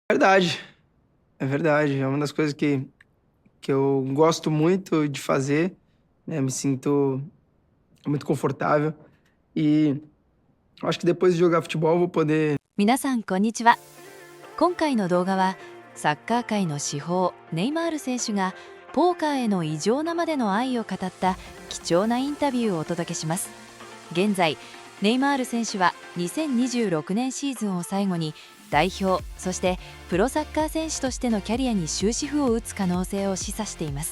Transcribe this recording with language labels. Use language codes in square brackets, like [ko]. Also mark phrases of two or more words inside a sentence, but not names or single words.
[pt] Verdade, é verdade. É uma das coisas que eu gosto muito de fazer, né? Me sinto muito confortável. E acho que depois de jogar futebol eu vou poder. [ja] 皆さんこんにちは。今回の動画はサッカー界の至宝ネイマール選手がポーカーへの異常なまでの愛を語った貴重なインタビューをお届けします。現在ネイマール選手は2026年シーズンを最後に代表そしてプロサッカー選手としてのキャリアに終止符を打つ可能性を示唆しています。